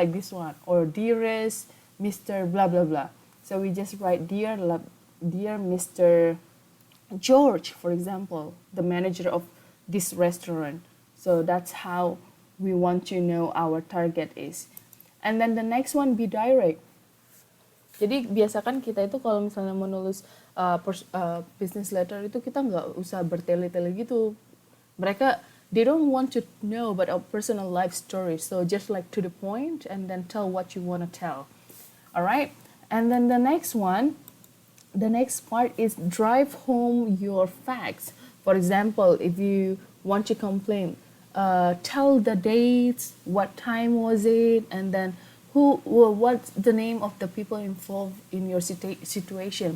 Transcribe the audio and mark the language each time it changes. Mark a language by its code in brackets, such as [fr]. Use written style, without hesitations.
[en] like this one, or dearest Mr. blah blah blah. So we just write dear Mr. George, for example, the manager of this restaurant. So that's how we want to know our target is. And then the next one, be direct. [id] Jadi biasakan kita itu kalau misalnya menulis business letter itu kita nggak usah bertele-tele gitu. Mereka, [en] they don't want to know about our personal life story. So just like to the point and then tell what you want to tell. Alright? And then the next one, the next part is drive home your facts. For example, if you want to complain, tell the dates, what time was it, and then what's the name of the people involved in your situation.